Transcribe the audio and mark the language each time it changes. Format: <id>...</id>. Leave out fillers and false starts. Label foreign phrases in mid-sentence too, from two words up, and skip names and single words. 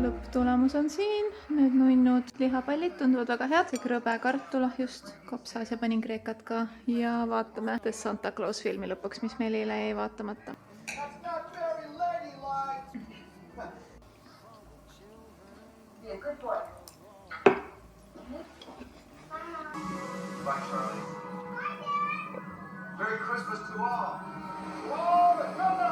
<et>lõpptulemus on siin. Need nunnud lihapallid tunduvad väga head. See krõbe kartulahjust kopsas ja panin kreekat ka. Ja vaatame The Santa Claus filmi lõpuks, mis meil eile jäi vaatamata.</et> <en>Be a good boy. Bye, Charlie. Merry Christmas to all. Whoa, the color!</en>